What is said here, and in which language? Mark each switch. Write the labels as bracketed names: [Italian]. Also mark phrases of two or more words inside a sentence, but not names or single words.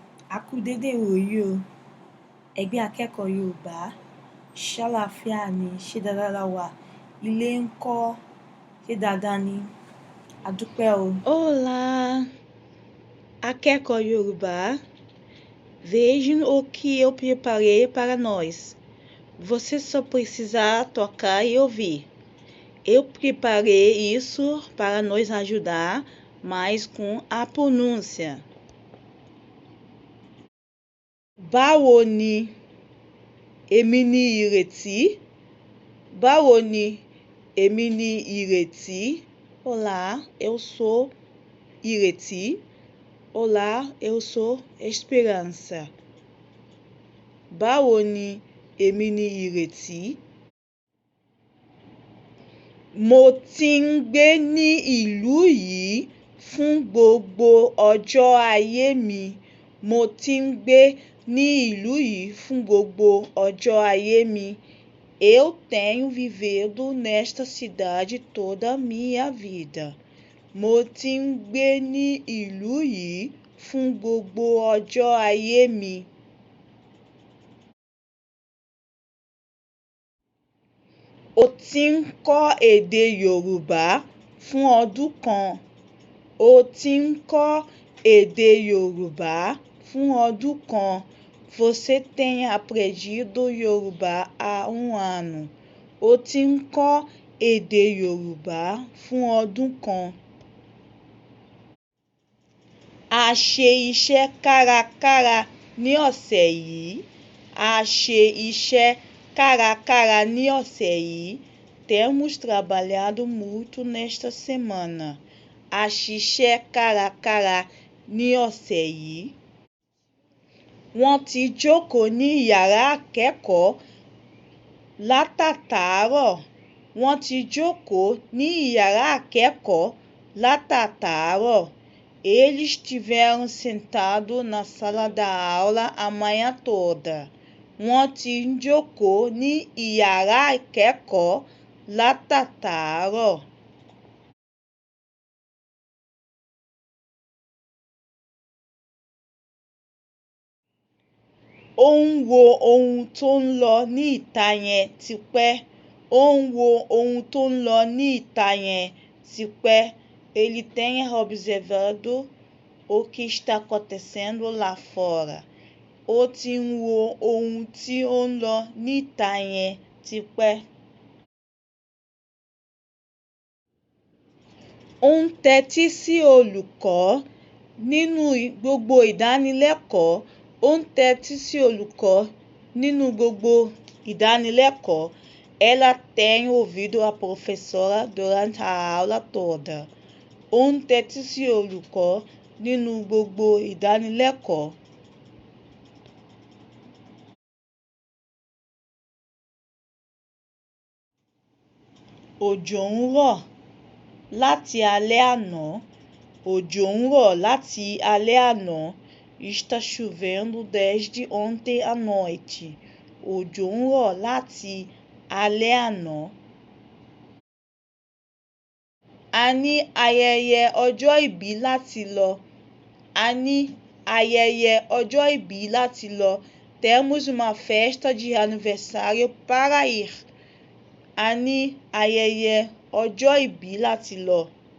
[Yoruba] A kú dédé ìwòyí o, ẹgbẹ́ akẹ́kọ̀ọ́ Yorùbá, ṣàlàáfíà ni, ṣé dáadáa la wà? Ilé ńkọ́, ṣé dáadáa ni? A dúpẹ́ o. Olá, akẹ́kọ̀ọ́ Yorùbá, [Portuguese] vejam o que eu preparei para nós. Você só precisa tocar e ouvir. Eu preparei isso para nos ajudar mais com a pronúncia. [Yoruba] Báwo ni? Èmi ni Ìrètí. Báwo ni? Èmi ni Ìrètí. [Portuguese] Olá, eu sou Ìrètí. Olá, eu sou Esperança. [Yoruba] Báwo ni? Èmi ni Ìrètí. Mo ti ń gbé ní ìlú yìí fún gbogbo ọjọ́ ayé mi. Mo ti ń gbé ní ìlú yìí fún gbogbo ọjọ́ ayé mi. [Portuguese] Eu tenho vivido nesta cidade toda a minha vida. [Yoruba] Mo ti ń gbé ní ìlú yìí fún gbogbo ọjọ́ ayé mi. O ti ń kọ́ èdè Yorùbá fún ọdún kan. O ti ń kọ́ èdè Yorùbá fún ọdún kan. [Portuguese] Você tem aprendido Yorùbá há ano. [Yoruba] O ti ń kọ́ èdè Yorùbá fún ọdún kan. A ṣe iṣẹ́ kárakára ní ọ̀sẹ̀ yìí. A ṣe iṣẹ́ kárakára ní ọ̀sẹ̀ yìí. [Portuguese] Temos trabalhado muito nesta semana. [Yoruba] A ṣiṣẹ́ kárakára ní ọ̀sẹ̀ yìí. Wọ́n ti jókòó ní yàrá akẹ́kọ̀ọ́ látàtàárọ̀. Wọ́n ti jókòó ní yàrá akẹ́kọ̀ọ́ látàtàárọ̀. [Portuguese] Eles estiveram sentados na sala da aula a manhã toda. [Yoruba] Wọ́n ti jókòó ní yàrá akẹ́kọ̀ọ́ látàtàárọ̀. Ó ń wo ohun tó ń lọ ní ìta yẹn tipẹ́. Ó ń wo ohun tó ń lọ ní ìta yẹn tipẹ́. [Portuguese] Ele tem observado o que está acontecendo lá fora. [Yoruba] Ó ti ń wo ohun tí ó ń lọ ní ìta yẹn tipẹ́. Ó ń tẹ́tí sí olùkọ́ nínú gbogbo ìdánilẹ́kọ̀ọ́. Ó ń tẹ́tí sí olùkọ́ nínú gbogbo ìdánilẹ́kọ̀ọ́. [Portuguese] Ela tem ouvido a professora durante a aula toda. [Yoruba] Ó ń tẹ́tí sí olùkọ́ nínú gbogbo ìdánilẹ́kọ̀ọ́. Òjò ń rọ̀ láti alẹ́ àná. Òjò ń rọ̀ láti alẹ́ àná. [Portuguese] Está chovendo desde ontem à noite. [Yoruba] Òjò ń rọ̀ láti alẹ́ àná. A ní ayẹyẹ ọjọ́ ìbí láti lọ. A ní ayẹyẹ ọjọ́ ìbí láti lọ. [Portuguese] Temos uma festa de aniversário para ir. [Yoruba] A ní ayẹyẹ ọjọ́ ìbí láti lọ.